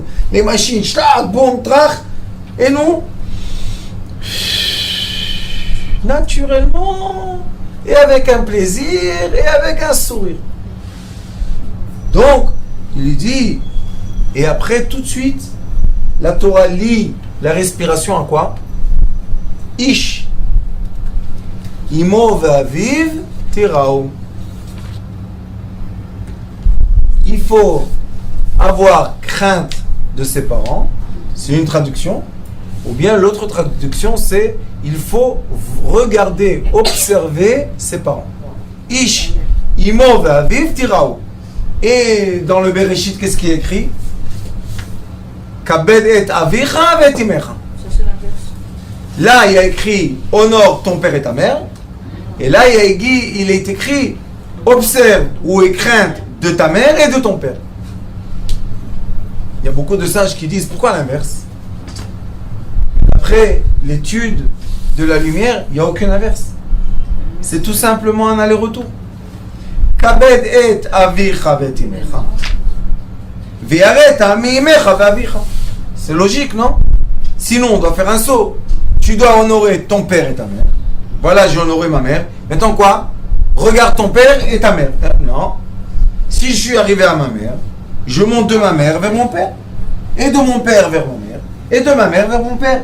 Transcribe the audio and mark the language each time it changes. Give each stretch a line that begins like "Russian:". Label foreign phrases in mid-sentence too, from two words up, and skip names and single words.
French: Les machines, schlag, boum, trach. Et nous, naturellement, et avec un plaisir, et avec un sourire. Donc, il lui dit, et après, tout de suite, la Torah lie la respiration à quoi?
Hebrew: איש אמו ואביו תיראו.
French: Il faut avoir crainte de ses parents, c'est une traduction, ou bien l'autre traduction c'est il faut regarder, observer ses parents.
Hebrew: איש אמו ואביו תיראו.
French: Et dans le Bereshit, qu'est-ce qui est écrit?
Hebrew: כבד את אביך ואת אמך.
French: Là, il y a écrit honore ton père et ta mère. Et là, il est écrit observe ou aie crainte de ta mère et de ton père. Il y a beaucoup de sages qui disent pourquoi l'inverse? Après l'étude de la lumière, il n'y a aucune inverse. C'est tout simplement un aller-retour.
Hebrew: כבד את אביך ואת אמך. ואערת אמי אמך ואביך.
French: C'est logique, non? Sinon, on doit faire un saut. Tu dois honorer ton père et ta mère. Voilà, j'ai honoré ma mère. Maintenant quoi? Regarde ton père et ta mère. Non. Si je suis arrivé à ma mère, je monte de ma mère vers mon père. Et de mon père vers ma mère. Et de ma mère vers mon père.